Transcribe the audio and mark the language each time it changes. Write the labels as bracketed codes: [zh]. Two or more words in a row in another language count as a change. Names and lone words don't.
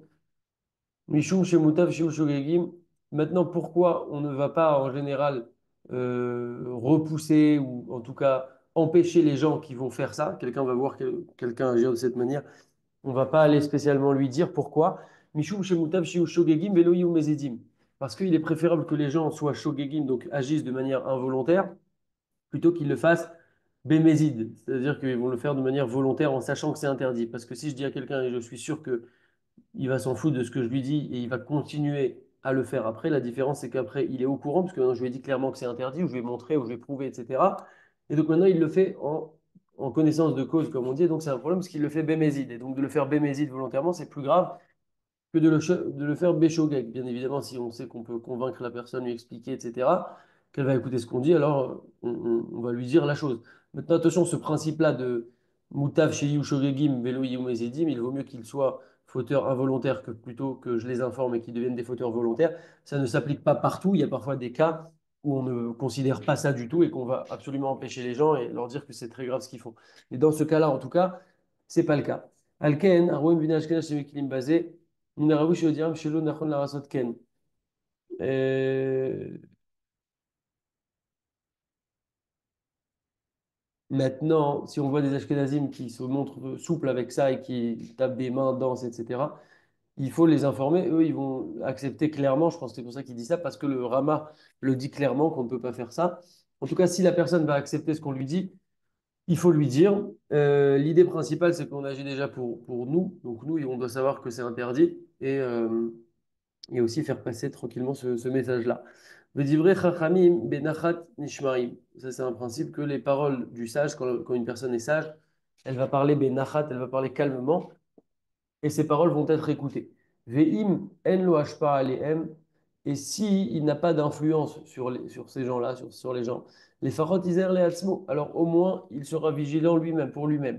[he] משום שמוטב שיהו שוגגים. [fr] Maintenant, pourquoi on ne va pas en général repousser ou en tout cas empêcher les gens qui vont faire ça? Quelqu'un va voir quelqu'un agir de cette manière. On ne va pas aller spécialement lui dire pourquoi. [he] משום שמוטב שיהו שוגגים ולא יהו מזידים. [fr] Parce qu'il est préférable que les gens soient shogegim, donc agissent de manière involontaire, plutôt qu'ils le fassent bémézid. C'est-à-dire qu'ils vont le faire de manière volontaire en sachant que c'est interdit. Parce que si je dis à quelqu'un, et je suis sûr que il va s'en foutre de ce que je lui dis et il va continuer à le faire après. La différence, c'est qu'après, il est au courant, parce que maintenant, je lui ai dit clairement que c'est interdit, ou je lui ai montré, ou je lui ai prouvé, etc. Et donc maintenant, il le fait en connaissance de cause, comme on dit. Et donc, c'est un problème parce qu'il le fait bémézide. Et donc, de le faire bémézide volontairement, c'est plus grave que de le faire béchogeg. Bien évidemment, si on sait qu'on peut convaincre la personne, lui expliquer, etc., qu'elle va écouter ce qu'on dit, alors on va lui dire la chose. Maintenant, attention, ce principe-là de [he] מוטב שיהו שוגגים ולא מזידים, [fr] il vaut mieux qu'il soit fauteur involontaire que plutôt que je les informe et qu'ils deviennent des fauteurs volontaires. Ça ne s'applique pas partout. Il y a parfois des cas où on ne considère pas ça du tout et qu'on va absolument empêcher les gens et leur dire que c'est très grave ce qu'ils font. Et dans ce cas-là, en tout cas, c'est pas le cas. Alken, Arwen Vina Ashkenaz, c'est basé. [he] מן הראוי שיודיעם שלא נכון לעשות כן. [fr] Euh, Maintenant, si on voit des Ashkenazim qui se montrent souples avec ça et qui tapent des mains, dansent, etc., il faut les informer. Eux, ils vont accepter clairement. Je pense que c'est pour ça qu'il dit ça, parce que le Rama le dit clairement qu'on ne peut pas faire ça. En tout cas, si la personne va accepter ce qu'on lui dit, il faut lui dire. L'idée principale, c'est qu'on agit déjà pour nous. Donc nous, on doit savoir que c'est interdit. Et aussi faire passer tranquillement ce message-là. [he] ודברי חכמים בנחת נשמרים. [fr] Ça, c'est un principe que les paroles du sage, quand une personne est sage, elle va parler benachat, elle va parler calmement, et ses paroles vont être écoutées. [he] ואם אין לו השפעה עליהם. [fr] Et si il n'a pas d'influence sur ces gens-là, sur les gens, les farot iser le atzmo, alors au moins il sera vigilant lui-même, pour lui-même.